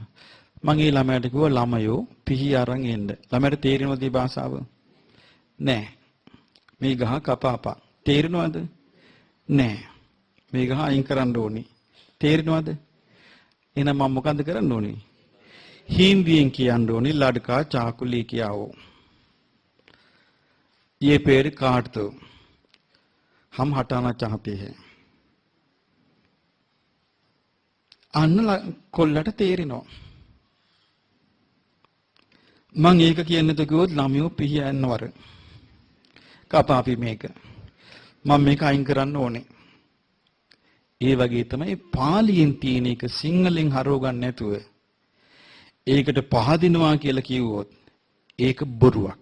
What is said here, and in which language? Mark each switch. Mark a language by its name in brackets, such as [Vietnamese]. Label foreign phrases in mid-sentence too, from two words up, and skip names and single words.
[Sinhala] මම ඒ ළමයාට කිව්වා ළමයෝ පිහි අරන් එන්න. ළමයාට තේරෙනවද මේ භාෂාව? නෑ. මේ ගහ කපාපා. තේරෙනවද? නෑ. මේ ගහ අයින් කරන්න ඕනේ. තේරෙනවද? එහෙනම් මම මොකද්ද කරන්න ඕනේ? [Hindi] हिंदी [Sinhala] කියන්න ඕනේ [Hindi] लड़का चाकू लेके आओ. ये पेड़ काट दो. हम हटाना चाहते हैं. [Sinhala] අන්න කොල්ලට තේරෙනවා. මම ඒක කියන්නද කිව්වොත් ළමයෝ පිහි යන්නවර. කපාපි මේක. මම මේක අයින් කරන්න ඕනේ. ඒ වගේ තමයි පාලියෙන් තියෙන එක සිංහලෙන් හරව ගන්න නැතුව ඒකට පහදිනවා කියලා කිව්වොත් ඒක බොරුවක්.